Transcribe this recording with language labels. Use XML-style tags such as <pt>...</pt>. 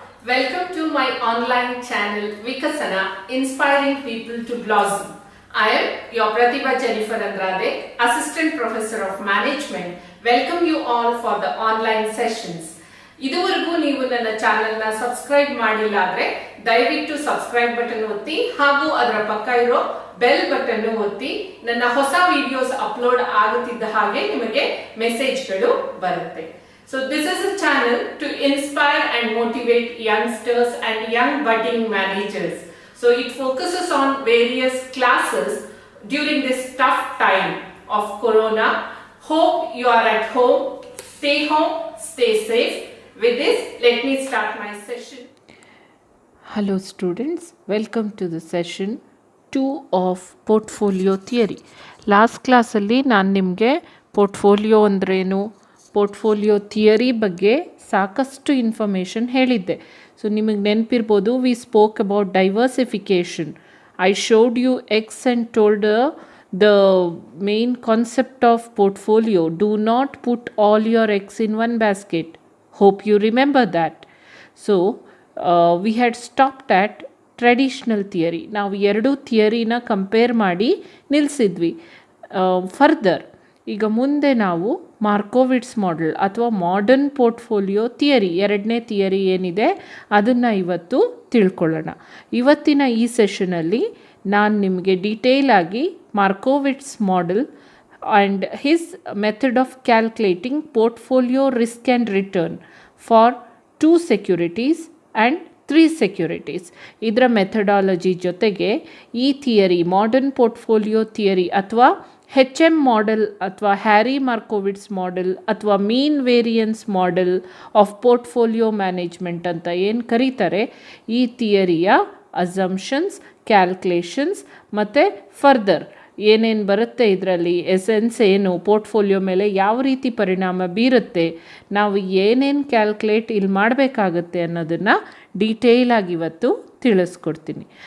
<en>Welcome to my online channel Vikasana, inspiring people to blossom. I am your Pratibha Jennifer Andrade, Assistant Professor of Management. Welcome you all for the online sessions.</en> <kn>ಇದುವರೆಗೂ ನೀವು ನನ್ನ ಚಾನೆಲ್ನ subscribe ಮಾಡಿಲ್ಲ ಅಂದ್ರೆ ದಯವಿಟ್ಟು subscribe button ಒತ್ತಿ ಹಾಗೂ ಅದರ ಪಕ್ಕ ಇರೋ ಬೆಲ್ ಬಟನ್ ಒತ್ತಿ ನನ್ನ ಹೊಸ ವಿಡಿಯೋಸ್ ಅಪ್ಲೋಡ್ ಆಗುತ್ತಿದ್ದ ಹಾಗೆ ನಿಮಗೆ ಮೆಸೇಜ್ಗಳು ಬರುತ್ತೆ.</kn> <en>So this is a channel to inspire and motivate youngsters and young budding managers. So it focuses on various classes during this tough time of Corona. Hope you are at home. Stay home, stay safe. With this, let me start my session. Hello students, welcome to the session 2 of portfolio theory. Last class</en> <kn>ಅಲ್ಲಿ ನಾನು ನಿಮಗೆ portfolio ಅಂದ್ರೇನು, portfolio theory ಬಗ್ಗೆ ಸಾಕಷ್ಟು information ಹೇಳಿದ್ದೆ.</kn> <en>so</en> <kn>ನಿಮಗೆ ನೆನಪಿರ್ಬೋದು,</kn> <en>We spoke about diversification. I showed you X and told the main concept of portfolio. Do not put all your eggs in one basket. Hope you remember that. So we had stopped at traditional theory.</en> <kn>ನಾವು ಎರಡು ಥಿಯರಿನ compare ಮಾಡಿ ನಿಲ್ಲಿಸಿದ್ವಿ. Further ಈಗ ಮುಂದೆ ನಾವು ಮಾರ್ಕೋವಿಟ್ಸ್ model ಅಥವಾ modern portfolio theory, ಎರಡನೇ theory ಏನಿದೆ ಅದನ್ನು ಇವತ್ತು ತಿಳ್ಕೊಳ್ಳೋಣ. ಇವತ್ತಿನ ಈ ಸೆಷನಲ್ಲಿ ನಾನು ನಿಮಗೆ ಡೀಟೇಲ್ ಆಗಿ</kn> <en>Markowitz model and his method of calculating portfolio risk and return for 2 securities and 3 securities.</en> <kn>ಇದರ ಮೆಥಡಾಲಜಿ ಜೊತೆಗೆ ಈ ಥಿಯರಿ, ಮಾಡರ್ನ್ ಪೋರ್ಟ್ಫೋಲಿಯೋ ಥಿಯರಿ ಅಥವಾ HM ಮಾಡೆಲ್ ಅಥವಾ ಹ್ಯಾರಿ ಮಾರ್ಕೋವಿಟ್ಸ್ ಮಾಡೆಲ್ ಅಥವಾ ಮೀನ್ variance model of portfolio management ಅಂತ ಏನು ಕರೀತಾರೆ, ಈ ಥಿಯರಿಯ ಅಸಂಪ್ಷನ್ಸ್, ಕ್ಯಾಲ್ಕುಲೇಷನ್ಸ್ ಮತ್ತು ಫರ್ದರ್ ಏನೇನು ಬರುತ್ತೆ, ಇದರಲ್ಲಿ ಎಸೆನ್ಸ್ ಏನು, ಪೋರ್ಟ್ಫೋಲಿಯೋ ಮೇಲೆ ಯಾವ ರೀತಿ ಪರಿಣಾಮ ಬೀರುತ್ತೆ, ನಾವು ಏನೇನು ಕ್ಯಾಲ್ಕುಲೇಟ್ ಇಲ್ಲಿ ಮಾಡಬೇಕಾಗತ್ತೆ ಅನ್ನೋದನ್ನು ಡೀಟೇಲಾಗಿ ಇವತ್ತು ತಿಳಿಸ್ಕೊಡ್ತೀನಿ.</kn>